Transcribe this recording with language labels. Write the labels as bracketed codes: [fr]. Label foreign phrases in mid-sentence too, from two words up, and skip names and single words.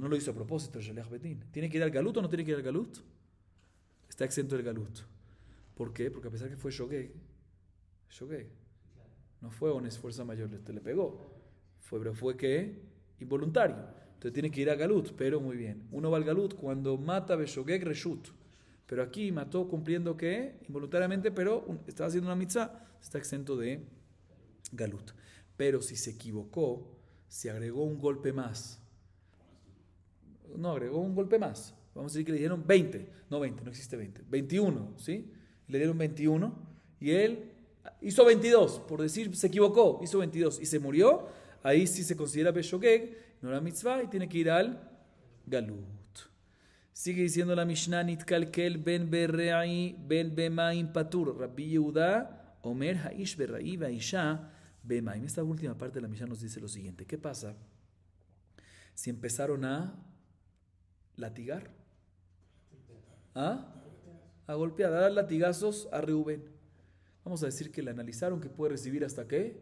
[es] No lo hizo a propósito el [he] שליח בית דין. [es] ¿Tiene que ir al galut o no tiene que ir al galut? Está exento del galut. ¿Por qué? Porque a pesar que fue shogeg, no fue un esfuerzo mayor, le pegó, pero fue que involuntario. Entonces tiene que ir a galut, pero muy bien. Uno va al galut cuando mata [he] בשוגג רשות. [es] Pero aquí mató cumpliendo que involuntariamente, pero estaba haciendo una mitzvah, está exento de galut. Pero si se equivocó, si agregó un golpe más, agregó un golpe más. Vamos a decir que le dieron 20, no 20, no existe 20, 21, ¿sí? Le dieron 21 y él hizo 22, por decir, se equivocó, hizo 22 y se murió. Ahí sí se considera beshogeg, no era mitzvah y tiene que ir al galut. Sigue diciendo la Mishnah, [he] נתקלקל בין ברעי בין במים פטור. רבי יהודה, אומר האיש ברעי והאשה במים. [es] Esta última parte de la Mishnah nos dice lo siguiente. ¿Qué pasa si empezaron a latigar? A golpear, a dar latigazos a Reubén. Vamos a decir que le analizaron que puede recibir hasta ¿qué?